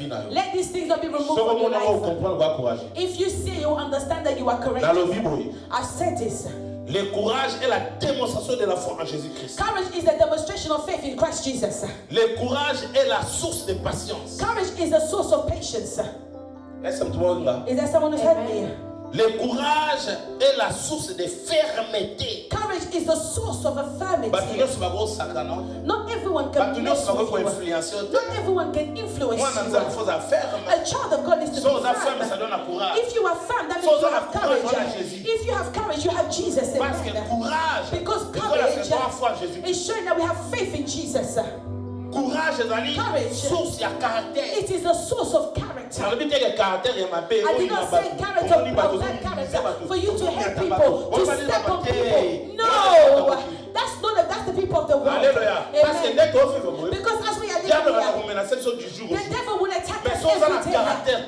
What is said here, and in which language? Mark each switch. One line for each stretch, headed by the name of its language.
English: Let these things not be removed from your life. If you see, you understand that you are correct. I've said this.
French: Le courage est la démonstration de la foi en Jésus-Christ.
English: Courage is the demonstration of faith in Christ Jesus.
French: Le courage est la source de patience.
English: Courage is the source of patience. Is there someone who's heard me?
French: Le courage est la source de fermeté.
English: Courage is the source of affirmity. Not everyone can mess with you. Not everyone can influence you. A child of God is to be firm. If you are firm, that means you have courage. If you have courage, you have Jesus in mind. Because courage is showing that we have faith in Jesus.
French: Courage, source de caractère.
English: It is a source of character. I did not say character of bad character for you to help people, to step on people. No, that's the people of the world. Amen. Because as we are living here, the devil will attack us every day.